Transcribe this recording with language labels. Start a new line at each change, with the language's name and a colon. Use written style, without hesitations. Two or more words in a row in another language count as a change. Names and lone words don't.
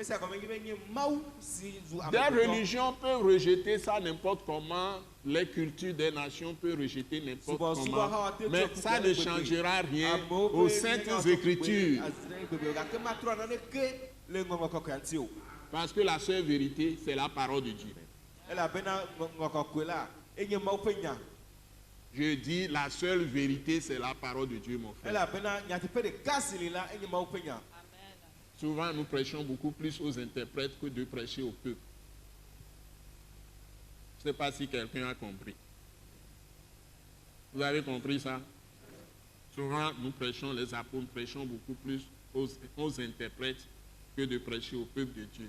French: Des religions peuvent rejeter ça n'importe comment, les cultures des nations peuvent rejeter n'importe comment, mais ça ne changera rien aux saintes écritures. Parce que la seule vérité, c'est la parole de Dieu.
Ewe: elabena ŋɔkɔkoe la enye mawu ƒe nya.
French: Je dis la seule vérité, c'est la parole de Dieu, mon frère.
Ewe: Elabena nyateƒe ɖeka si li la enye mawu ƒe nya.
French: Souvent, nous prêchons beaucoup plus aux interprètes que de prêcher au peuple. Je ne sais pas si quelqu'un a compris. Vous avez compris ça? Souvent, nous prêchons, les apôtres prêchons beaucoup plus aux interprètes que de prêcher au peuple de Dieu.